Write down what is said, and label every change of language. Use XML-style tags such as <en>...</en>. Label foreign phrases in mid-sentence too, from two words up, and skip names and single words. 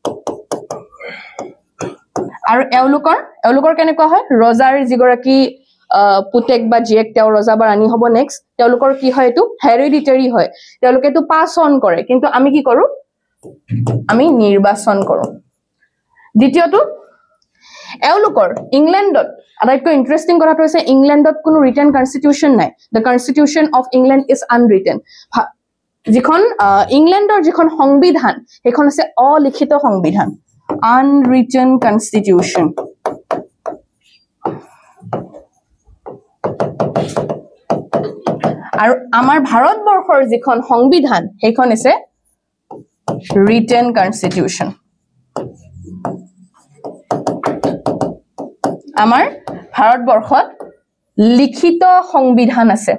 <as>আৰু এওলোকৰ কেনেকুৱা হয় ৰজাৰ যিগৰাকী পুতেক বা জিয়েক তেওঁ ৰজা বা ৰাণী হ'ব নেক্সট তেওঁলোকৰ কি হয় এটো হেৰিডিটাৰি হয় তেওঁলোকে তো</as> <en>pass on</en> <as>কৰে কিন্তু আমি কি কৰো আমি নিৰ্বাচন কৰো দ্বিতীয়টো এওলোকৰ ইংল্যান্ডত আটাইতকৈ ইন্টাৰেষ্টিং কথাটো হৈছে ইংল্যান্ডত কোনো</as> <en>written constitution</en> <as>নাই</as> <en>The Constitution of England is unwritten</en> <as>যিখন ইংল্যান্ডৰ যিখন সংবিধান সেইখন আছে অলিখিত সংবিধান</as> <en>unwritten constitution</en> <as>আৰু আমাৰ ভাৰতবৰ্ষৰ যিখন সংবিধান সেইখন আছে</as> <en>written constitution</en> <as>আমাৰ ভাৰতবৰ্ষত লিখিত সংবিধান আছে</as>